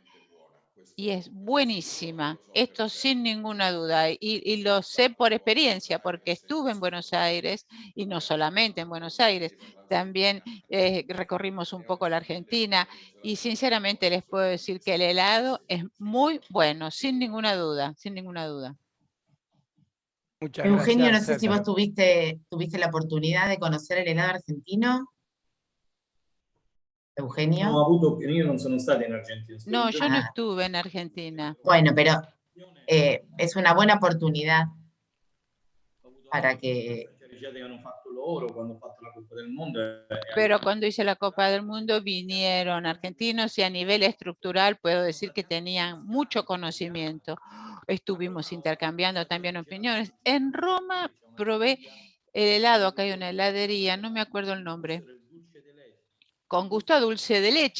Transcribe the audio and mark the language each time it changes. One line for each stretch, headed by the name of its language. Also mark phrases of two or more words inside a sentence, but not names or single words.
Spanish: Y es buenísima, esto sin ninguna duda, y lo sé por experiencia, porque estuve en Buenos Aires, y no solamente en Buenos Aires, también recorrimos un poco la Argentina, y sinceramente les puedo decir que el helado es muy bueno, sin ninguna duda, sin ninguna duda. Muchas Eugenio, gracias, no sé si vos Sergio. tuviste la oportunidad de conocer el helado argentino. Eugenio.
Italian: ho avuto, io non sono stato in Argentina.
Spanish: No, yo no Ah, estuve en Argentina. bueno, pero es una buena oportunidad para que...
Italian: che hanno fatto loro quando ho fatto la Coppa del Mondo.
Spanish: Pero cuando hice la Copa del Mundo vinieron argentinos y a nivel estructural puedo decir que tenían mucho conocimiento. Estuvimos intercambiando también opiniones. En Roma probé el helado, acá hay una heladería, no me acuerdo el nombre, con gusto a dulce de leche.